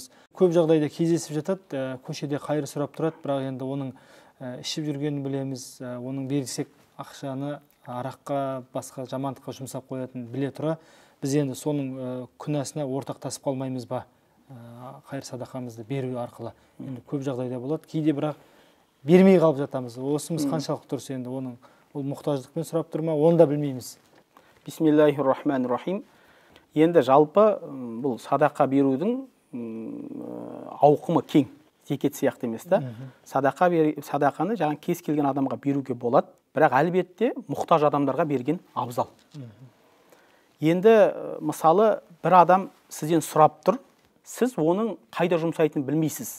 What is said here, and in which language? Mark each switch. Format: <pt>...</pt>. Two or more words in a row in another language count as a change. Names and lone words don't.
<kk>Көп жағдайда кездесіп жатады, көшеде қайыр сұрап тұрады, бірақ енді оның ішіп жүргенін білеміз, оның берсек ақшаны араққа, басқа жамандыққа жұмсап қоятын біле тұра, біз енді соның күнәсіне ортақтасып қалмаймыз ба? Қайыр садақамызды беру арқылы. Енді көп жағдайда болады, кейде бірақ бермей қалып жатамыз. Осымыз қаншалық дұрыс, енді оның ол мұқтаждықпен сұрап тұрма, оны да білмейміз.</kk> <ar>بسم الله الرحمن الرحيم.</ar> <kk>Енді жалпы бұл садақа берудің ауқымы кең, зекет сияқты емес та. Садақаны жаңа кез келген адамға беруге болады, бірақ әлбетте мұқтаж адамдарға берген абзал. Енді мысалы бір адам сізден сұрап тұр, сіз оның қайда жұмсайтынын білмейсіз.</kk>